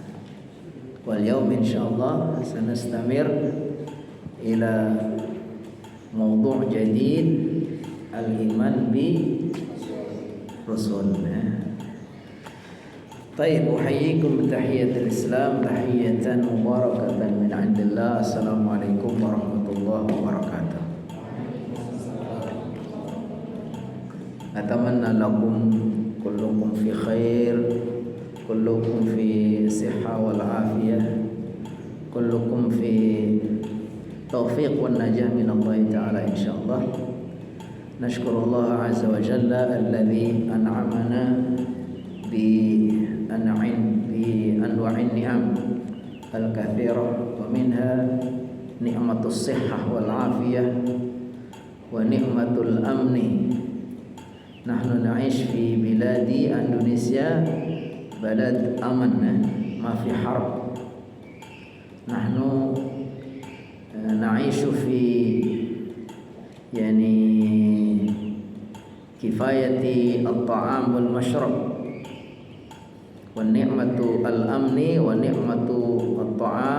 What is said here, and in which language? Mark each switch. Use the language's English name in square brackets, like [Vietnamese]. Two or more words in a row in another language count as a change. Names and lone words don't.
[Arabic] واليوم إن شاء الله سنستمر إلى موضوع جديد الإيمان بالرسل. Baik, أحييكم بتحية الإسلام تحية مباركة من عند الله. السلام عليكم ورحمة الله وبركاته. أتمنى لكم كلكم في خير، كلكم في صحة والعافية، كلكم في توفيق والنجاح من الله تعالى إن شاء الله. نشكر الله عز وجل الذي أنعمنا بأنواع النعم الكثيرة ومنها نعمة الصحة والعافية ونعمة الأمن. نحن نعيش في بلاد Indonesia بلد آمن ما في حرب. نحن نعيش في يعني كفاية الطعام والمشرب ونعمة الأمن ونعمة الطعام.